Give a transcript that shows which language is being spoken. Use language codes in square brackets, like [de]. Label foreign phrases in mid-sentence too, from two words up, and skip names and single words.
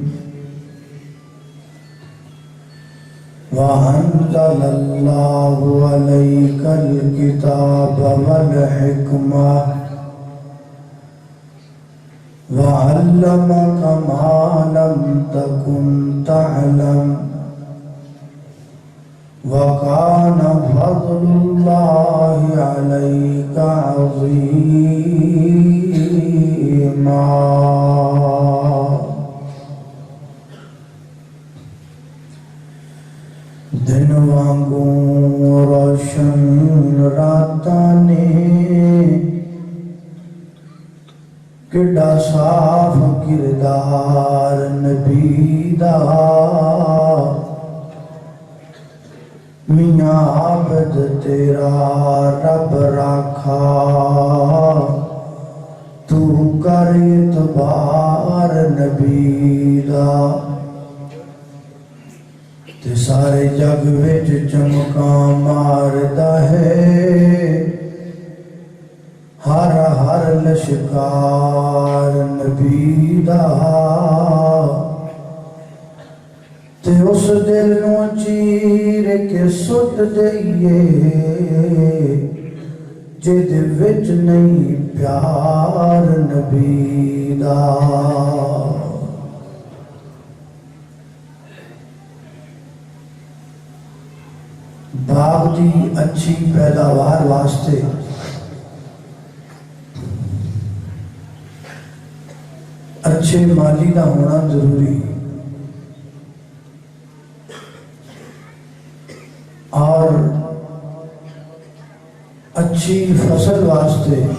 [ar] وأنزل الله عليك الكتاب والحكمة وعلمك ما لم تكن تعلم وكان فضل الله عليك عظيما [pa] دن وانگوں روشن راتاں نے کڈا صاف کردار نبی دا میاں عابد تیرا رب راکھا تو کر اعتبار نبی دا تے سارے جگ وچ چمکاں ماردا ہے ہر ہر لشکار نبی دا تے اس دل نو چیر کے سٹ دئیے جد وچ نہیں پیار نبی دا باغ دی اچھی پیداوار واسطے اچھے مالی دا ہونا ضروری اور اچھی فصل واسطے